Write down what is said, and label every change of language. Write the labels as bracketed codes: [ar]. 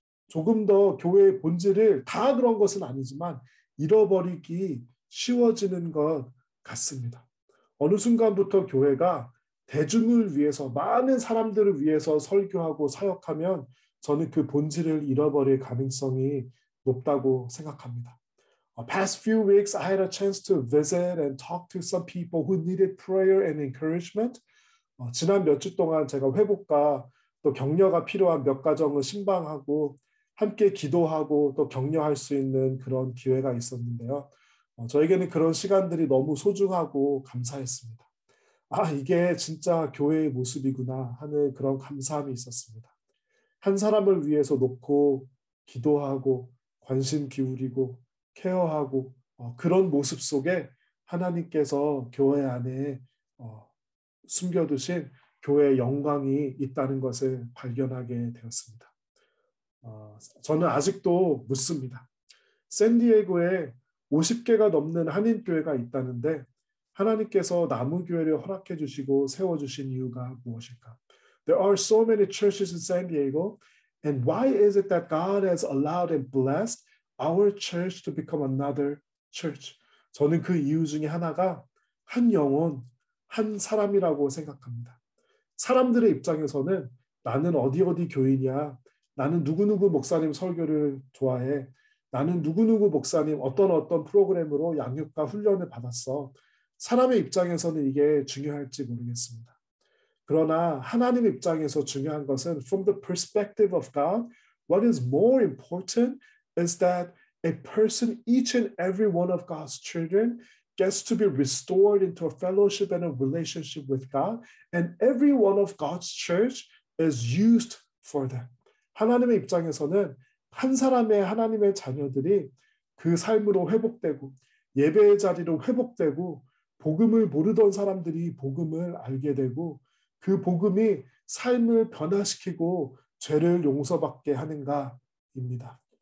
[ko] 조금 더 교회의 본질을 다 그런 것은 아니지만 잃어버리기 쉬워지는 것 같습니다. 어느 순간부터 교회가 대중을 위해서 많은 사람들을 위해서 설교하고 사역하면 저는 그 본질을 잃어버릴 가능성이 높다고 생각합니다. [en] Past few weeks, I had a chance to visit and talk to some people who needed prayer and encouragement. [ko] 지난 몇 주 동안 제가 회복과 또 격려가 필요한 몇 가정을 신방하고 함께 기도하고 또 격려할 수 있는 그런 기회가 있었는데요. 저에게는 그런 시간들이 너무 소중하고 감사했습니다. 이게 진짜 교회의 모습이구나 하는 그런 감사함이 있었습니다. 한 사람을 위해서 놓고 기도하고 관심 기울이고 케어하고 그런 모습 속에 하나님께서 교회 안에 숨겨두신 교회의 영광이 있다는 것을 발견하게 되었습니다. 저는 아직도 묻습니다. 샌디에고에 50개가 넘는 한인교회가 있다는데 하나님께서 나무교회를 허락해 주시고 세워주신 이유가 무엇일까? [en] There are so many churches in San Diego, and why is it that God has allowed and blessed our church to become another church? [ko] 저는 그 이유 중에 하나가 한 영혼, 한 사람이라고 생각합니다. 사람들의 입장에서는 나는 어디 교인이야. 나는 누구누구 목사님 설교를 좋아해. 나는 누구누구 목사님 어떤 프로그램으로 양육과 훈련을 받았어. 사람의 입장에서는 이게 중요할지 모르겠습니다. 그러나 하나님 입장에서 중요한 것은 [en] from the perspective of God, what is more important is that a person, each and every one of God's children gets to be restored into a fellowship and a relationship with God, and every one of God's church is used for that. [ko] 하나님의 입장에서는 한 사람의 하나님의 자녀들이 그 삶으로 회복되고 예배의 자리로 회복되고 복음을 모르던 사람들이 복음을 알게 되고 그 복음이 삶을 변화시키고 죄를 용서받게 하는가입니다.